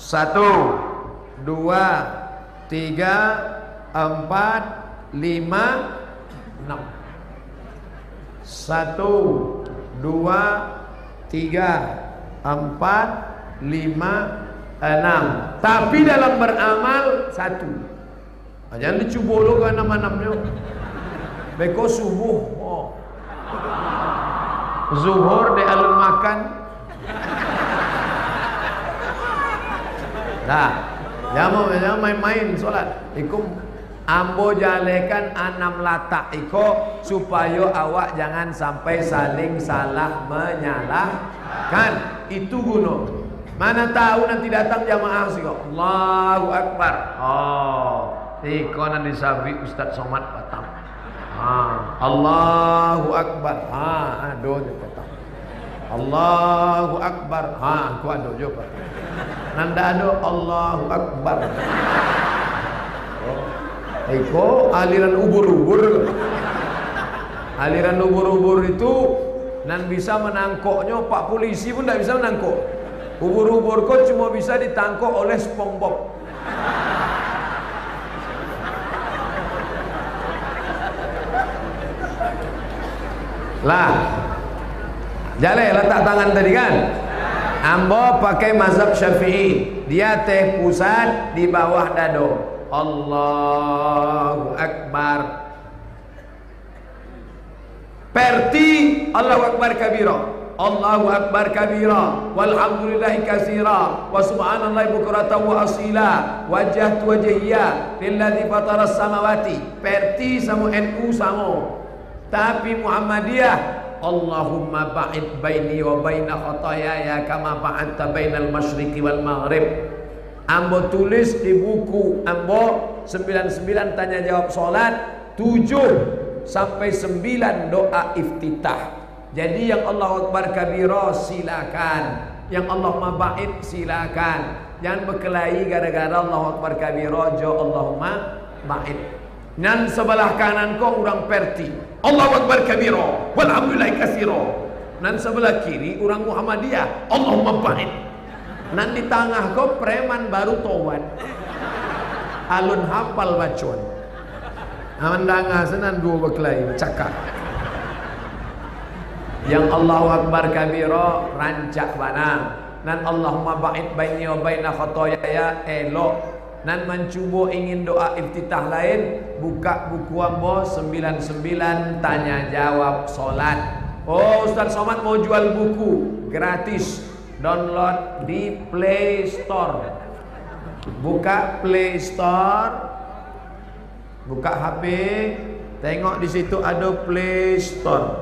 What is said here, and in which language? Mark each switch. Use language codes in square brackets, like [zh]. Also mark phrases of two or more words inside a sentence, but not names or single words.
[id] 1, 2, 3, 4, 5, 6. 1, 2, 3, 4, 5, 6. 6. Tapi dalam beramal 1. Jangan dicoba lu ke 6-6-nya. [min] Beko subuh, zuhur di alun makan. [id] Nah, jangan main-main solat. [min] Ikum ambo jalekan 6 latak iko supaya awak jangan sampai saling salah menyalahkan. Itu guna. [id] Mana tahu nanti datang jamaah sih kok. [ar] الله أكبر. [min] Iko nanti sabi Ustaz Somad Batam. [ar] الله أكبر. Aduh Batam. الله أكبر. [id] Aku aduh juga. Nanda aduh [ar] الله أكبر. [min] Iko aliran ubur-ubur. Aliran ubur-ubur itu nan bisa menangkoknya Pak polisi pun tidak bisa menangkok. Ubur-ubur kok cuma bisa ditangkok oleh SpongeBob. Lah, jale letak tangan tadi kan? Ambo pakai mazhab Syafi'i. Dia teh pusat di bawah dado. [ar] الله أكبر. Perti الله أكبر كبيرا. الله أكبر كبيرا. والحمد لله كثيرا. وسبحان الله بكرة وأصيلا. وجهت وجهي للذي فطر السماوات. [id] Perti sama NU sama. Tapi Muhammadiyah, [ar] اللهم باعد بيني وبين خطاياي كما باعدت بين المشرق والمغرب. [min] Ambo tulis di buku ambo 99 tanya jawab salat, 7 sampai 9 doa iftitah. [id] Jadi yang [ar] الله أكبر كبيرا [id] silakan, yang [ar] اللهم باعد [id] silakan. Jangan berkelahi gara-gara [ar] الله أكبر كبيرا [id] jo [ar] اللهم باعد. [min] Nan sebelah kanan kau orang Perti, [ar] الله أكبر كبيرا والحمد لله كثيرا. [min] Nan sebelah kiri orang Muhammadiyah, [ar] اللهم باعد. [min] Nan di tengah kau preman baru tobat, alun hafal bacaan. Amandanga senan dua berkelahi cakap. Yang [ar] الله أكبر كبيرا [min] rancak bana. Nan [ar] اللهم باعد بيني وبين خطاياي [min] elok. Nan mencuba ingin doa iftitah lain, buka buku ambo 99 tanya jawab solat. [id] Oh, Ustaz Somad mau jual buku gratis, download di Play Store. Buka Play Store, buka HP, tengok di situ ada Play Store.